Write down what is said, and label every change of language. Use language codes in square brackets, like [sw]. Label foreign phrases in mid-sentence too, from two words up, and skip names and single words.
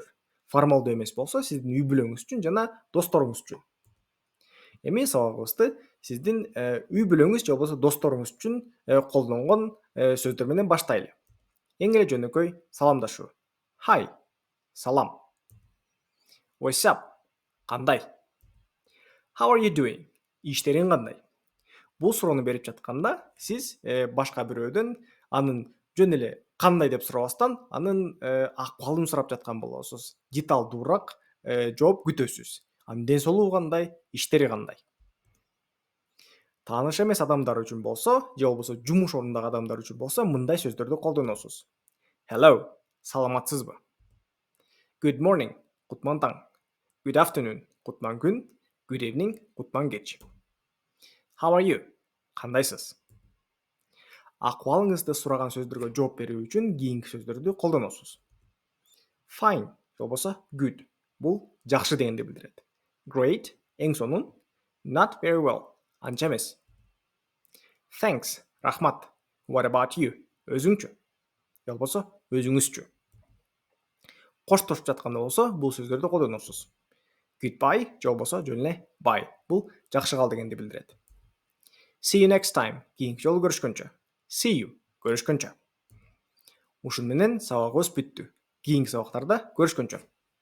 [ky] Формалдуу эмес болсо сиздин үй бүлөңүз үчүн жана досторуңуз үчүн. Эми сабагыбызды сиздин үй бүлөңүз же болбосо досторуңуз үчүн колдонгон сөздөр менен баштайлы. Эң эле жөнөкөй саламдашуу. Hi, салам. [en] What's up? Кандай? How are you doing? [ky] Иштериң кандай? Бул суроону берип жатканда сиз башка бирөөдөн анын жөн эле кандай деп сурабастан анын акыбалын сурап жаткан болосуз. Деталдуураак жооп күтөсүз. Анын ден соолугу кандай, иштери кандай? Тааныш эмес адамдар үчүн болсо, же болбосо жумуш орнундагы адамдар үчүн болсо, мындай сөздөрдү колдоносуз. Hello, саламатсызбы? [en] Good morning, [ky] кутман таң. [en] Good afternoon, [ky] кутман күн. [en] Good evening, [ky] кутман кеч. [en] How are you? [ky] Кандайсыз? Акыбалыңызды сураган сөздөргө жооп берүү үчүн кийинки сөздөрдү колдоносуз. Fine, же болбосо good. Бул жакшы дегенди билдирет. Great, эң сонун. [en] Not very well, [ky] анча эмес. [en] Thanks, рахмат. What about you? [ky] Өзүңчү? Же болбосо өзүңүзчү? Коштошуп жатканда болсо, бул сөздөрдү колдоносуз. Goodbye, же болбосо жөн эле bye. Бул жакшы кал дегенди билдирет. [en] See you next time. [ky] Кийинки жолу көрүшкөнчө. [en] See you. [ky] Көрүшкөнчө. Ушун менен сабагыбыз бүттү. Кийинки сабактарда көрүшкөнчө.